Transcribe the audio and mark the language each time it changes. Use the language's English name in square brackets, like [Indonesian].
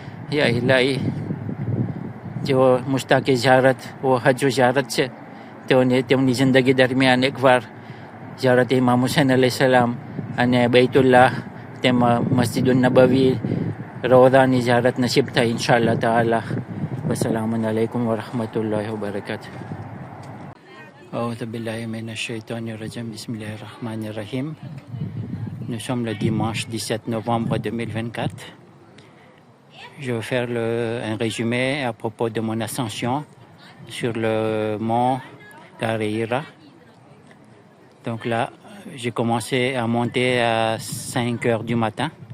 [Gujarati] યા ઇલાહી, જેઓ મુશ્તાકી ઝિયારત ઓ હજ ઝિયારત છે તેઓને તેમની જિંદગી દરમિયાન એકવાર ઝિયારત ઇમામ હુસૈન અલૈહિ સલામ અને બૈતુલ્લાહ તેમાં મસ્જિદુન નબવી રોઝાની ઝિયારત નસીબ થાય ઇન્શાઅલ્લાહ તાઆલા. વસ્સલામુ અલૈકુમ વરહમતુલ્લાહિ વબરકાતુહ. [Arabic] أعوذ بالله من الشيطان الرجيم. بسم الله الرحمن الرحيم. [French] Nous sommes le dimanche 17 novembre 2024. Je vais faire un résumé à propos de mon ascension sur le mont Garihira. Donc là, j'ai commencé à monter à 5 heures du matin.